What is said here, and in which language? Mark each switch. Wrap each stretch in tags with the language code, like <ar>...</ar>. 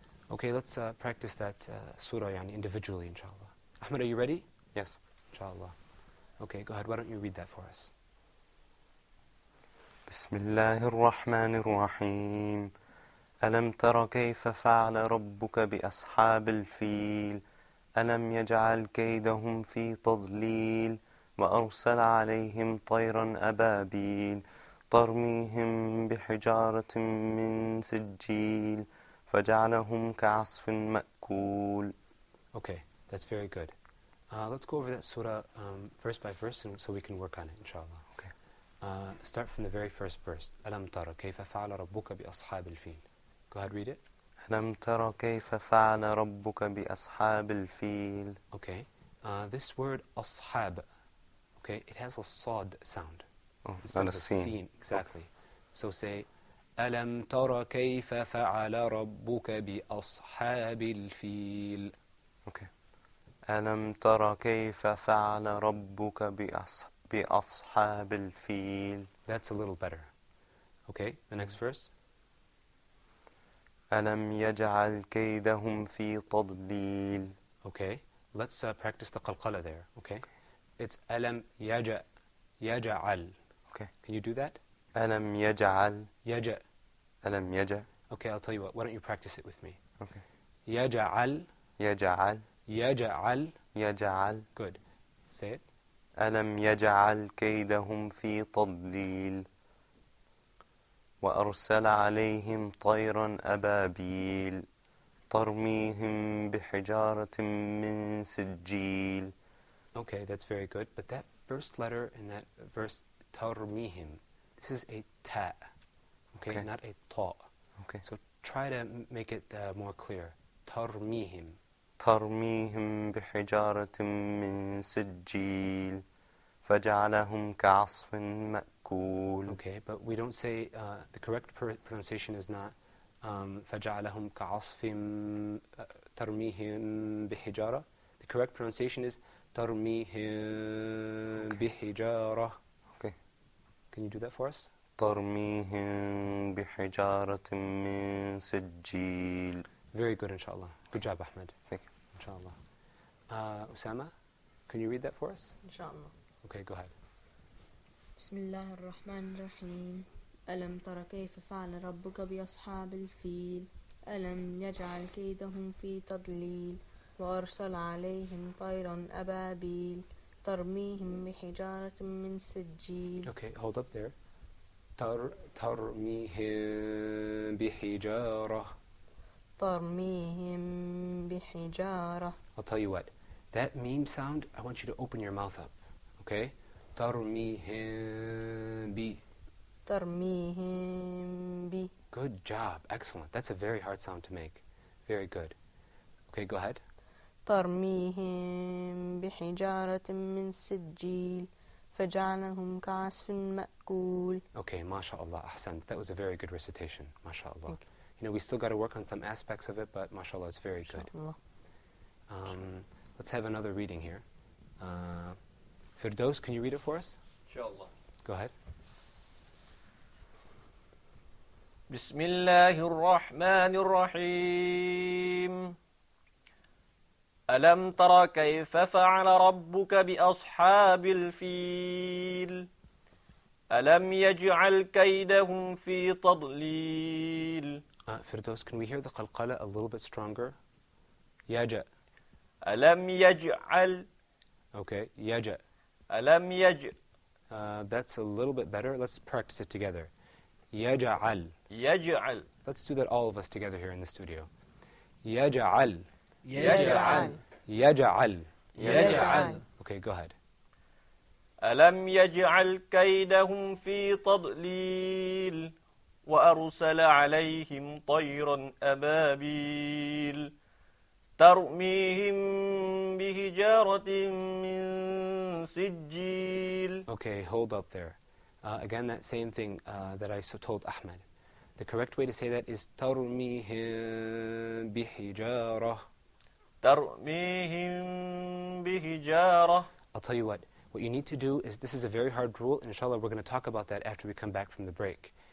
<en>Okay, let's practice that surah individually, inshallah. Ahmed, are you ready? Yes. Inshallah. Okay, go ahead. Why don't you read that for us?</en> <ar>بسم الله الرحمن الرحيم ألم تر كيف فعل ربك بأصحاب الفيل ألم يجعل كيدهم في تضليل وأرسل عليهم طيرا أبابيل ترميهم بحجارة من سجيل فجعلهم كعصف مأكول.</ar> <en>Okay, that's very good. Let's go over that surah verse by verse so we can work on it, inshallah. Okay. Start from the very first verse.</en> <ar>ألم تر كيف فعل ربك بأصحاب الفيل.</ar> <en>Go ahead, read it.</en> <ar>ألم تر كيف فعل ربك بأصحاب الفيل.</ar> <en>Okay. This word أصحاب, okay, it has a صاد sound. Instead Not a of sin. Exactly. So say</en> <ar>ألم تر كيف فعل ربك بأصحاب الفيل.</ar> <en>Okay.</en> <ar>ألم تر كيف فعل ربك بأصحاب الفيل.</ar> <en>That's a little better. Okay, the next verse.</en> <ar>ألم يجعل كيدهم في تضليل.</ar> <en>Okay, let's practice the qalqala there. Okay, it's</en> <ar>ألم يجعل.</ar> <en>Okay. Can you do that?</en> <ar>ألم يجعل. يجع. ألم يجع.</ar> <en>Okay, I'll tell you what. Why don't you practice it with me? Okay.</en> <ar>يجعل. يجعل. يجعل. يجعل.</ar> <en>Good. Say it.</en> <ar>ألم يجعل كيدهم في تضليل وأرسل عليهم طيرا أبابيل ترميهم بحجارة من سجيل.</ar> <en>Okay, that's very good. But that first letter in that verse, ترميهم, this is a ta. Okay, not a ta. Okay. So try to make it more clear.</en> <ar>ترميهم. ترميهم بحجارة من سجيل فجعلهم كعصف مأكول.</ar> <en>Okay, but we don't say, the correct pronunciation is not</en> <ar>فجعلهم كعصف ترميهم بحجارة.</ar> <en>The correct pronunciation is</en> <ar>ترميهم بحجارة.</ar> <en>Okay. Can you do that for us?</en> <ar>ترميهم بحجارة من سجيل.</ar> <en>Very good, inshallah. Good job, Ahmed. Thank you. Inshallah. Osama, can you read that for us? Inshallah. Okay, go ahead.</en> <ar>بسم الله الرحمن الرحيم ألم تر كيف فعل ربك بأصحاب الفيل ألم يجعل كيدهم في تضليل وأرسل عليهم طيرا أبابيل ترميهم بحجارة من سجيل.</ar> <en>Okay, hold up there.</en> <ar>ترميهم بحجارة. ترميهم بحجارة.</ar> <en>I'll tell you what. That meme sound, I want you to open your mouth up. Okay?</en> <ar>ترميهم ب. ترميهم ب.</ar> <en>Good job. Excellent. That's a very hard sound to make. Very good. Okay, go ahead.</en> <ar>ترميهم بحجارة من سجيل فجعلهم كعصف مأكول.</ar> <en>Okay, mashallah, ahsan. That was a very good recitation, mashallah. You know, we still got to work on some aspects of it, but mashallah, it's very good. Let's have another reading here. Firdaus, can you read it for us? Inshallah. Go ahead.</en> <ar>بسم الله الرحمن الرحيم ألم تر كيف فعل ربك بأصحاب الفيل ألم يجعل كيدهم في تضليل.</ar> <en>Firdaus, can we hear the qalqala a little bit stronger? Yaja.</en> <ar>ألم يجعل</ar> <en>Okay, yaja.</en> <ar>ألم</ar> <en>That's a little bit better. Let's practice it together. Yaja'al.</en> <ar>يجعل</ar> <en>Let's do that all of us together here in the studio. Yaja'al.</en> <ar>يجعل</ar> <en>Yaja'al.</en> <ar>يجعل</ar> <en>Okay, go ahead.</en> <ar>ألم يجعل كيدهم في تضليل وأرسل عليهم طيرا أبابيل ترميهم بحجارة من سجيل.</ar> <en>Okay, hold up there. Again, that same thing that I told Ahmad. The correct way to say that is</en> <ar>ترميهم بحجارة. ترميهم بحجارة.</ar> <en>I'll tell you what you need to do is, this is a very hard rule, and inshallah we're going to talk about that after we come back from the break.</en>